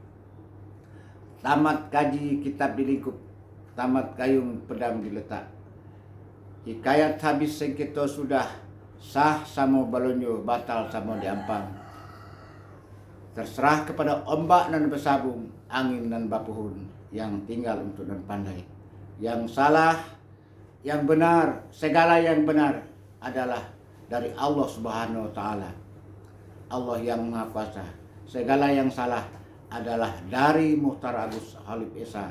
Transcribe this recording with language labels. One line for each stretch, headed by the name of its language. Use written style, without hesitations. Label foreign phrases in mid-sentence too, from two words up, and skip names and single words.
Minangkabau: Tamat kaji kitab dilingkup, tamat kayung pedang diletak. Hikayat habis sengketo sudah, sah samo balonyo, batal samo diampang.
Indonesian: Terserah kepada ombak
Minangkabau: nan bersabung, angin nan bapuhun,
Indonesian: yang tinggal untuk dan pandai. Yang salah, yang benar, segala yang benar adalah dari Allah
Arabic: Subhanahu wa Ta'ala.
Indonesian: Allah yang Maha Kuasa. Segala yang salah adalah dari Muhtar Agus Halib Esa.